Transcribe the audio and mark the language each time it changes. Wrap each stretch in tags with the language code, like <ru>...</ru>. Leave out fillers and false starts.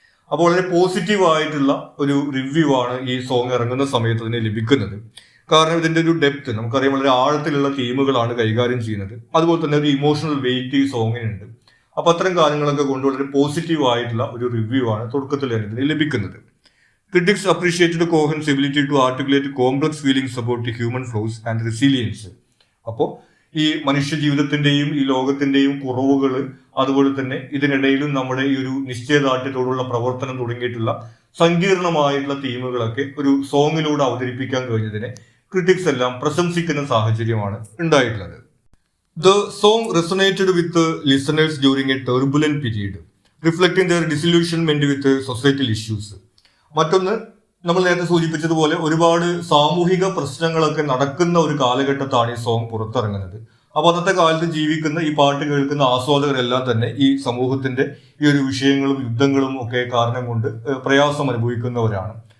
<ml>അപ്പോൾ വളരെ പോസിറ്റീവ് ആയിട്ടുള്ള ഒരു റിവ്യൂ ആണ് ഈ സോങ് ഇറങ്ങുന്ന സമയത്ത് അതിന് ലഭിക്കുന്നത്. കാരണം ഇതിന്റെ ഒരു ഡെപ്ത് നമുക്കറിയാം, വളരെ ആഴത്തിലുള്ള തീമുകളാണ് കൈകാര്യം ചെയ്യുന്നത്. അതുപോലെ തന്നെ ഒരു ഇമോഷണൽ വെയിറ്റ് ഈ സോങ്ങിനുണ്ട്. അപ്പൊ അത്തരം കാര്യങ്ങളൊക്കെ കൊണ്ട് വളരെ പോസിറ്റീവ് ആയിട്ടുള്ള ഒരു റിവ്യൂ ആണ് തുടക്കത്തിൽ തന്നെ ഇതിന് ലഭിക്കുന്നത്.</ml> <en>Critics appreciated Cohen's ability to articulate complex feelings about the human flaws and resilience.</en> <ml>അപ്പോൾ ഈ മനുഷ്യ ജീവിതത്തിന്റെയും ഈ ലോകത്തിന്റെയും കുറവുകൾ, അതുപോലെ തന്നെ ഇതിനിടയിലും നമ്മുടെ ഈ ഒരു നിശ്ചയദാർഢ്യത്തോടുള്ള പ്രവർത്തനം തുടങ്ങിയിട്ടുള്ള സങ്കീർണമായിട്ടുള്ള തീമുകളൊക്കെ ഒരു സോങ്ങിലൂടെ അവതരിപ്പിക്കാൻ കഴിഞ്ഞതിനെ ക്രിറ്റിക്സ് എല്ലാം പ്രശംസിക്കുന്ന സാഹചര്യമാണ് ഉണ്ടായിട്ടുള്ളത്.</ml> <en>The song resonated with the listeners during a turbulent period, reflecting their disillusionment with societal issues.</en> <ml>മറ്റൊന്ന്, നമ്മൾ നേരത്തെ സൂചിപ്പിച്ചതുപോലെ ഒരുപാട് സാമൂഹിക പ്രശ്നങ്ങളൊക്കെ നടക്കുന്ന ഒരു കാലഘട്ടത്താണ് ഈ സോങ് പുറത്തിറങ്ങുന്നത്. അപ്പോൾ അന്നത്തെ കാലത്ത് ജീവിക്കുന്ന ഈ പാട്ട് കേൾക്കുന്ന ആസ്വാദകരെല്ലാം തന്നെ ഈ സമൂഹത്തിന്റെ ഈ ഒരു വിഷയങ്ങളും യുദ്ധങ്ങളും ഒക്കെ കാരണം കൊണ്ട് പ്രയാസം അനുഭവിക്കുന്നവരാണ്.</ml>